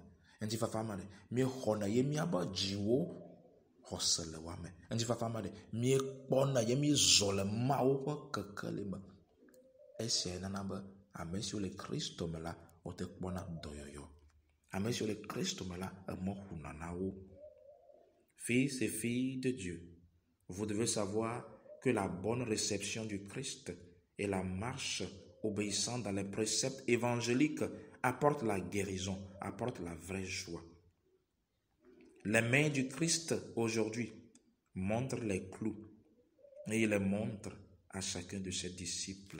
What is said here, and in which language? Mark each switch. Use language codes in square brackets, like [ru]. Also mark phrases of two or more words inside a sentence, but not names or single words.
[ee] Ŋutifafa ma ɖe mi xɔna ye miabe dziwo xɔse le wa me. Ŋutifafa ma ɖe mi kpɔna ye mi zɔ le Mawu ƒe kekeli me. Esia nana be ame siwo le Kristo me la wote kpɔna dɔyɔyɔ. Ame siwo le Kristo me la eme ƒona na wo. [fr] Fils et filles de Dieu, vous devez savoir que la bonne réception du Christ et la marche obéissant dans les préceptes évangéliques apportent la guérison, apportent la vraie joie. Les mains du Christ aujourd'hui montrent les clous et il les montre à chacun de ses disciples.